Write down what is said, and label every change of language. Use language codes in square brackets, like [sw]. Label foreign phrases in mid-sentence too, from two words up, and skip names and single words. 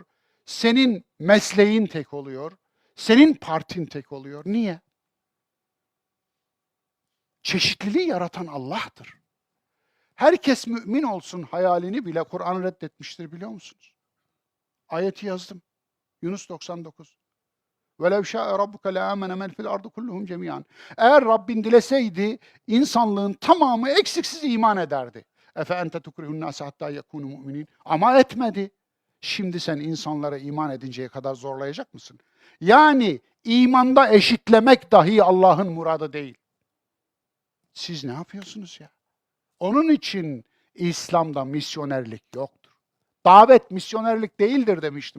[tr] Senin mesleğin tek oluyor? Senin partin tek oluyor? Niye? Çeşitliliği yaratan Allah'tır. Herkes mümin olsun hayalini bile Kur'an reddetmiştir biliyor musunuz? Ayeti yazdım. Yunus 99. [ar] وَلَوْ شَاءَ رَبُّكَ لَآمَنَ مَنْ فِي الْأَرْضِ كُلُّهُمْ جَمِيعًا. [tr] Eğer Rabbin dileseydi insanlığın tamamı eksiksiz iman ederdi. [ar] اَفَاَنْتَ تُكْرِهُ النَّاسَ حَتَّى يَكُونُ مُؤْمِنِينَ. [tr] Ama etmedi. Şimdi sen insanlara iman edinceye kadar zorlayacak mısın? Yani imanda eşitlemek dahi Allah'ın muradı değil. Siz ne yapıyorsunuz ya? Onun için İslam'da misyonerlik yoktur. Davet misyonerlik değildir demiştim.